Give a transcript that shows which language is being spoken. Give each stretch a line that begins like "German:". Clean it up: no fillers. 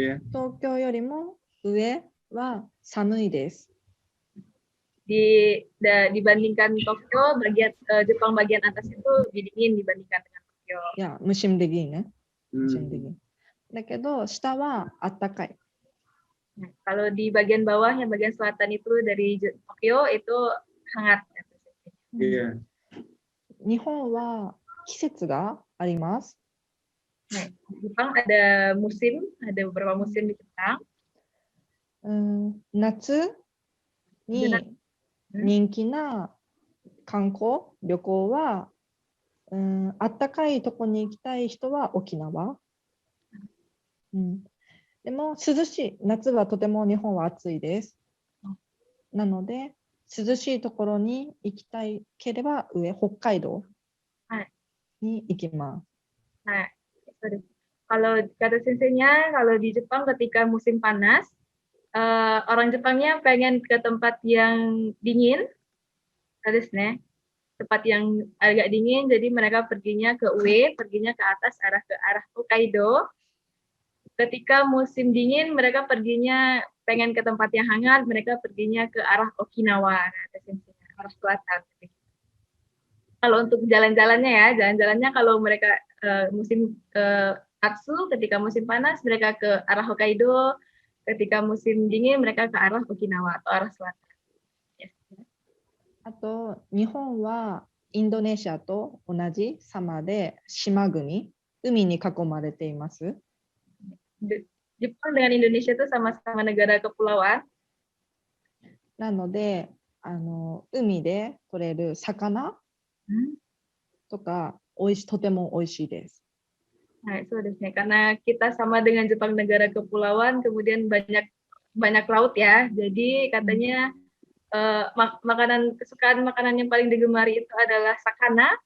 Japanese: 東京よりも上は寒いです。
Indonesian: dibandingkan Tokyo, Jepang bagian atas itu lebih dingin dibandingkan dengan Tokyo. Ya, musim dinginね。 musim dingin。
Japanese: だけど下は暖かい。
Indonesian: Nah, kalau di bagian bawahnya, bagian selatan itu dari Tokyo itu hangat.
English: Yeah.
Japanese: 日本は季節があります。
Indonesian: Nah, Jepang ada musim, ada beberapa musim di Jepang.
Japanese: 夏に人気な観光、旅行は、あったかいとこに行きたい人は沖縄。でも涼しい、夏はとても日本は暑いです。なので、涼しいところに行きたいければ上、北海道はいに行きます。
English: Nah, sorry.
Indonesian: Kalau kata senseinya, kalau di Jepang ketika musim panas, orang Jepangnya pengen ke tempat yang dingin, harus nih, tempat yang agak dingin, jadi mereka perginya ke UE, perginya ke atas ke arah Hokkaido. Ketika musim dingin, mereka perginya pengen ke tempat yang hangat, mereka perginya ke arah Okinawa, kata senseinya, arah selatan. Kalau untuk jalan-jalannya ya, jalan-jalannya kalau mereka musim Atsu, ketika musim panas mereka ke arah Hokkaido, ketika musim dingin mereka ke arah Okinawa atau arah selatan. Yes.
Japanese: あと、日本はインドネシアと同じ様で島国、海に囲まれています。
Indonesian: Jepang dengan Indonesia itu sama-sama negara kepulauan.
Japanese: なので、海で取れる魚とかとても美味しいです。
Indonesian: Nah, itu nih, karena kita sama dengan Jepang negara kepulauan, kemudian banyak laut ya. Jadi katanya makanan kesukaan makanan yang paling digemari itu adalah sakana.